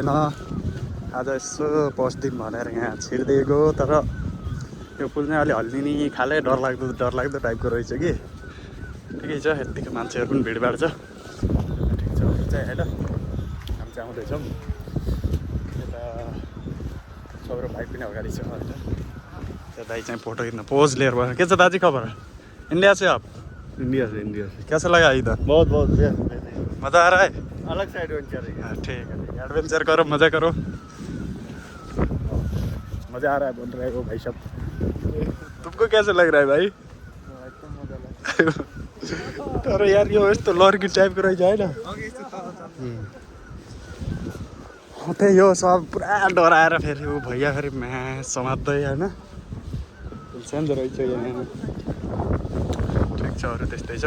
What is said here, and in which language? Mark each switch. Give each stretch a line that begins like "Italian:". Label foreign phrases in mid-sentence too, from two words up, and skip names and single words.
Nepali: आज यसो पस्दिउँ भनेर यहाँ छिर्दिएको, तर यो पुल चाहिँ अलि हल्लिने खाले डरलाग्दो टाइपको रहेछ कि। ठिकै छ, यत्तिकै मान्छेहरू पनि भिडभाड छ। ठिक छ चाहिँ होइन। हामी चाहिँ आउँदैछौँ यता, सौरभ भाइ पनि अगाडि छ होइन। त्यो दाइ चाहिँ फोटो खिच्न पोज लिएर भयो। के छ दाजु खबर?
Hindi: इंडिया से आप? इंडिया से। कैसा लगा इधर? बहुत मज़ा आ रहा है? अलग से एडवेंचर है। हाँ ठीक है, एडवेंचर करो, मज़ा करो। मज़ा आ रहा है बोल रहे हो भाई साहब। तुमको कैसे लग रहा है भाई?
Nepali: एकदम मजा लाग्छ। तर यार यो यस्तो लर्की टाइपको रहेछ होइन। त्यही हो, सब पुरा डराएर फेरि ऊ भैया फेरि म्या समात्दै होइन। सानो रहेछ यहाँ। ठिक छ, अरू त्यस्तै छ।